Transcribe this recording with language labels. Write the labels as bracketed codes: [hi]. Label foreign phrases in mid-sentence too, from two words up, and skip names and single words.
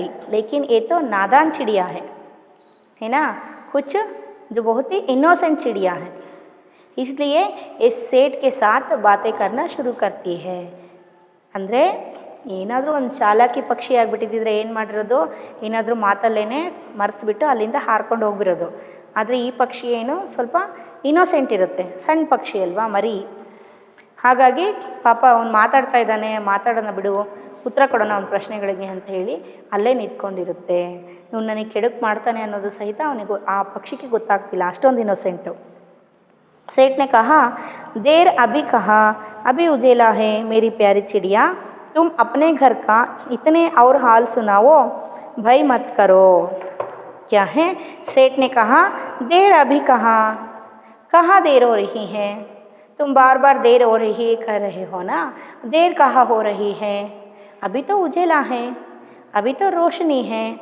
[hi] लेकिन ये तो नादान चिड़िया है ना, कुछ जो बहुत ही इनोसेंट चिड़िया है, इसलिए इस सेठ के साथ बातें करना शुरू करती है। [kn] ಅಂದರೆ ಏನಾದರೂ ಒಂದು ಚಾಲಾಕಿ ಪಕ್ಷಿ ಆಗಿಬಿಟ್ಟಿದ್ದರೆ ಏನು ಮಾಡಿರೋದು, ಏನಾದರೂ ಮಾತಲ್ಲೇ ಮರೆಸ್ಬಿಟ್ಟು ಅಲ್ಲಿಂದ ಹಾರ್ಕೊಂಡು ಹೋಗ್ಬಿರೋದು। ಆದರೆ ಈ ಪಕ್ಷಿ ಏನು ಸ್ವಲ್ಪ ಇನೋಸೆಂಟ್ ಇರುತ್ತೆ, ಸಣ್ಣ ಪಕ್ಷಿ ಅಲ್ವಾ, ಮರಿ, ಹಾಗಾಗಿ ಪಾಪ ಅವ್ನು ಮಾತಾಡ್ತಾ ಇದ್ದಾನೆ, ಮಾತಾಡೋಣ ಬಿಡು, ಉತ್ತರ ಕೊಡೋಣ ಅವ್ನ ಪ್ರಶ್ನೆಗಳಿಗೆ ಅಂತ ಹೇಳಿ ಅಲ್ಲೇ ನಿಂತ್ಕೊಂಡಿರುತ್ತೆ। ಇವ್ನು ನನಗೆ ಕೆಡುಕು ಮಾಡ್ತಾನೆ ಅನ್ನೋದು ಸಹಿತ ಅವನಿಗೆ ಆ ಪಕ್ಷಿಗೆ ಗೊತ್ತಾಗ್ತಿಲ್ಲ, ಅಷ್ಟೊಂದು ಇನೋಸೆಂಟು। [hi] सेठ ने कहा, देर अभी कहा, अभी उजेला है मेरी प्यारी चिड़िया, तुम अपने घर का इतने और हाल सुनाओ, भय मत करो। क्या है? सेठ ने कहा, देर अभी कहाँ देर हो रही है, तुम बार बार देर हो रही कह रहे हो ना, देर कहाँ हो रही है, अभी तो उजेला है, अभी तो रोशनी है,